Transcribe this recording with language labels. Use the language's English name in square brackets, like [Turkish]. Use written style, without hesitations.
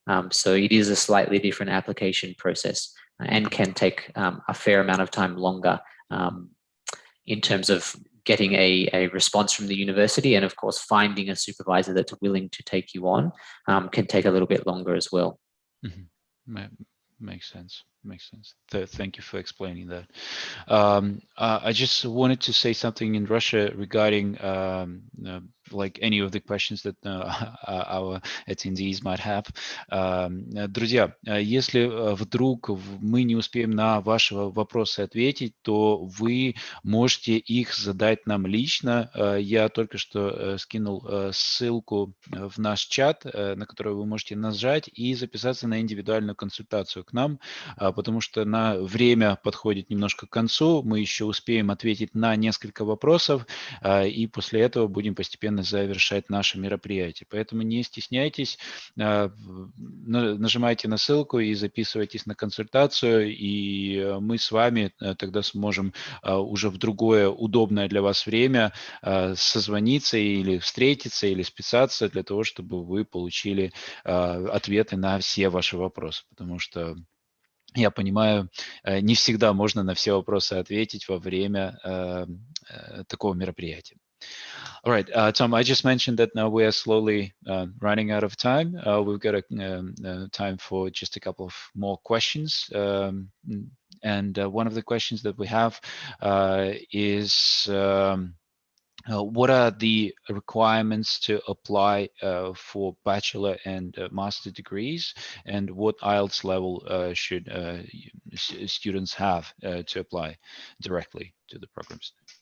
[English] So it is a slightly different application process and can take a fair amount of time longer in terms of getting a response from the university, and of course finding a supervisor that's willing to take you on can take a little bit longer as well. Makes sense. Thank you for explaining that. I just wanted to say something in Russia regarding like any of the questions that our attendees might have. [Russian] Друзья, если вдруг мы не успеем на ваши вопросы ответить, то вы можете их задать нам лично. Я только что скинул ссылку в наш чат, на которую вы можете нажать и записаться на индивидуальную консультацию к нам, потому что время подходит немножко к концу, мы еще успеем ответить на несколько вопросов, и после этого будем постепенно завершать наше мероприятие. Поэтому не стесняйтесь, нажимайте на ссылку и записывайтесь на консультацию, и мы с вами тогда сможем уже в другое удобное для вас время созвониться или встретиться, или списаться для того, чтобы вы получили ответы на все ваши вопросы, потому что я понимаю, не всегда можно на все вопросы ответить во время такого мероприятия. [English] All right, Tom, I just mentioned that now we are slowly running out of time. We've got time for just a couple of more questions. And one of the questions that we have is, what are the requirements to apply for bachelor and master degrees, and what IELTS level should students have to apply directly to the programs?